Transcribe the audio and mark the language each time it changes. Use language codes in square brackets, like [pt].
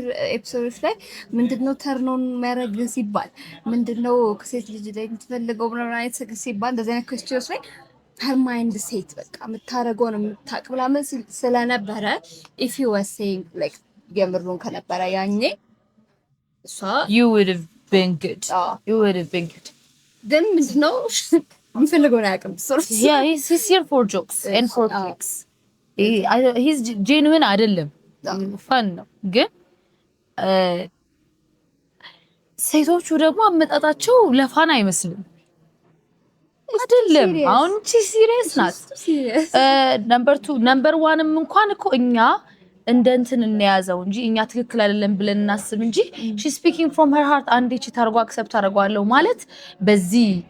[am] ኤፒሶዶች ላይ ምንድነው ተርኖን የሚያደርግ ሲባል ምንድነው ከሴት ልጅ ላይ የምትፈልገው ምናምን አይነት ሲባል እንደዚህ አይነት ኩዌስችንስ ላይ ሄር ማይንድ ሴት በቃ የምታደርገውን የምታውቅ ምናምን ስለነበረ [en] if you were saying like [am] የምሩን ከነበረ ያኔ እሷ [en] you would have been good. You would have been good. [am] ግን ምንድነው የምፈልገው ነው ያውቅም [en] yeah he's here for jokes and for clicks. [am] he's genuine አይደለም fun ነው ግን ሴቶቹ ደግሞ አመጣጣቸው ለፋን አይመስልም አይደለም አሁን እቺ ሲሪየስ ናት ነምበር 2 ነምበር 1ም እንኳን እኮ እኛ እንደ እንትን እንያዘው እንጂ እኛ ትክክል አይደለም ብለን እናስብ እንጂ [en] she speaking from her heart [am] አንዴ እቺ ታርጓ አክሰፕት አደርጋለሁ ማለት በዚህ